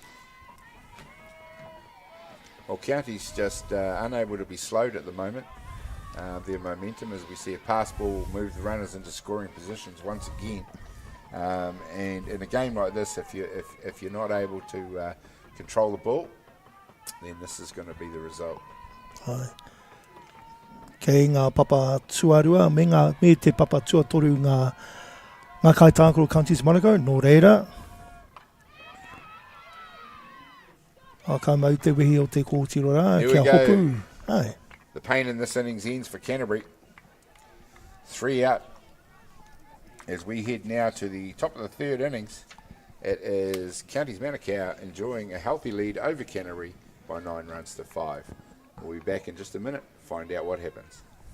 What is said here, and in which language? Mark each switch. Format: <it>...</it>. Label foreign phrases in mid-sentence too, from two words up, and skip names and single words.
<en>Well, County's just unable to be slowed at the moment. Their momentum, as we see a pass ball move the runners into scoring positions once again. And in a game like this, if you're not able to control the ball, then this is going to be the result.</en> <mi>Ai. Kei ngā papa tuarua, me te papa tuatoru ngā kaitākaro counties Manukau, nō reira. Ka mau te wehi o te kōtiro rā, kia hopu. Ai.</mi> <en>The pain in this innings ends for Canterbury. 3 out. As we head now to the top of the third innings, it is Counties Manukau enjoying a healthy lead over Canterbury by 9 runs to 5. We'll be back in just a minute to find out what happens.</en>